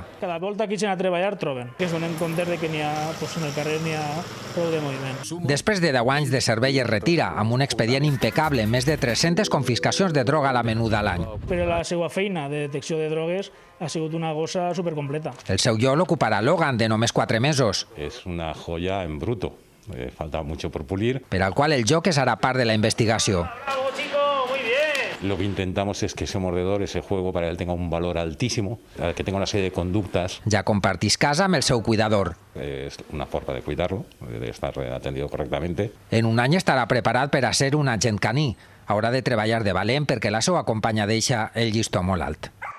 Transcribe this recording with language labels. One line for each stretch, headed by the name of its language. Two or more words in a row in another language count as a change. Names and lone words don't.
Catalan: Cada volta que ixen a treballar troben, que es donen compte que en el carrer n'hi ha prou de moviment. Després de 10 anys de servei es retira, amb un expedient impecable, més de 300 confiscacions de droga a la menuda a l'any. Però la seva feina de detecció de drogues ha sigut una gossa supercompleta. El seu lloc l'ocuparà Logan, de només 4 mesos.
Spanish: Es una joya en bruto, falta mucho por pulir.
Catalan: Per al qual el joc serà part de la investigació.
Spanish: ¡Bravo, chico! ¡Muy bien! Lo que intentamos es que ese mordedor, ese juego, para él tenga un valor altísimo, que tenga una serie de conductas.
Catalan: Ja compartís casa amb el seu cuidador.
Spanish: Es una forma de cuidarlo, de estar atendido correctamente.
Catalan: En un any estarà preparat per a ser un agent caní. Haurà de treballar de valent perquè la seva companya deixa el llistó molt alt.